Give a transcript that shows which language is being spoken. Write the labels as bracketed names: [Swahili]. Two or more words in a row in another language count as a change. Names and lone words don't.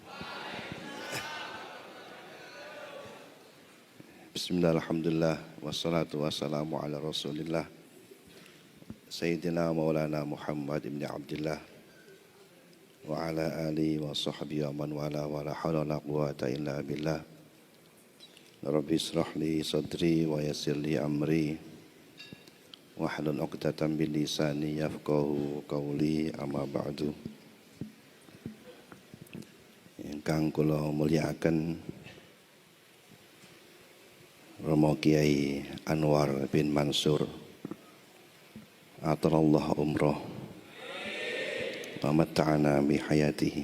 [Arabic] بسم الله الحمد لله والصلاة والسلام على رسول الله سيدنا مولانا محمد بن عبد الله وعلى آله وصحبه ومن والاه ولا حول ولا قوة إلا بالله. رب اشرح لي صدري ويسر لي أمري واحلل عقدة من لساني يفقهوا قولي أما بعد. [Javanese] Ingkang kula mulyakaken Romo Kiai Anwar bin Mansur [Arabic] أطال الله عمره ومتعنا بحياته.